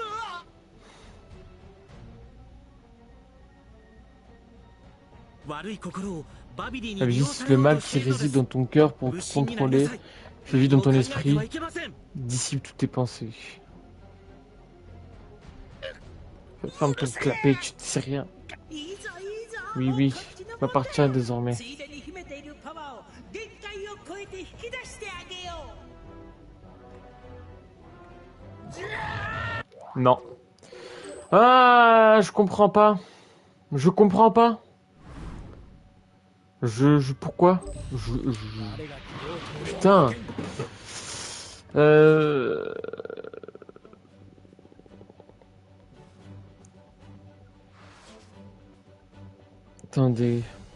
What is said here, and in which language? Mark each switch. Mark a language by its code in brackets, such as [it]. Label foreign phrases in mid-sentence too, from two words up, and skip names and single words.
[fr] Agisse le mal qui réside dans ton cœur pour te contrôler. Fais vivre dans ton esprit. Dissipe toutes tes pensées. Ferme ton clapet, tu ne sais rien. Oui, m'appartient désormais. [ja] ついでに秘めているパワーを限界を超えて引き出してあげよう [fr] Non. Ah, je comprends pas. Je comprends pas. Pourquoi Putain. Attendez.